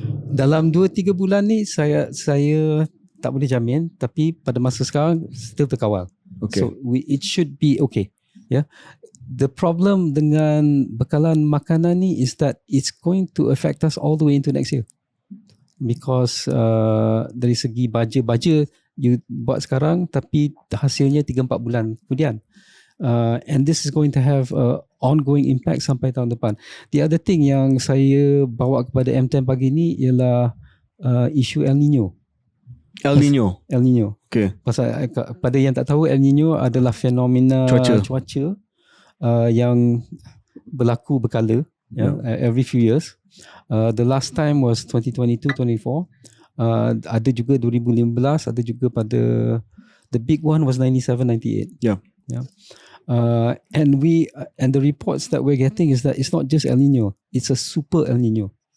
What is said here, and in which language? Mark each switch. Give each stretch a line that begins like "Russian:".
Malay: Dalam 2-3 bulan ni saya tak boleh jamin, tapi pada masa sekarang still terkawal.
English: Okay. So it should be okay. Yeah. The problem
Malay: dengan bekalan makanan ni
English: is that it's going to affect us all the way into next year.
Malay: Because dari segi baja you buat sekarang tapi hasilnya 3-4 bulan kemudian.
English: And this is going to have ongoing impact
Malay: sampai tahun depan.
English: The other thing
Malay: yang saya bawa kepada M10 pagi ni ialah isu El Nino.
English: El Nino. Okay.
Malay: Pasal pada yang tak tahu, El Nino adalah fenomena cuaca yang berlaku berkala,
English: every few years. The last time was 2022-24.
Malay: Ada juga 2015, ada juga pada
English: the big one was 97-98. Yeah. And the reports that we're getting is that it's not just El Nino, it's a super El Nino.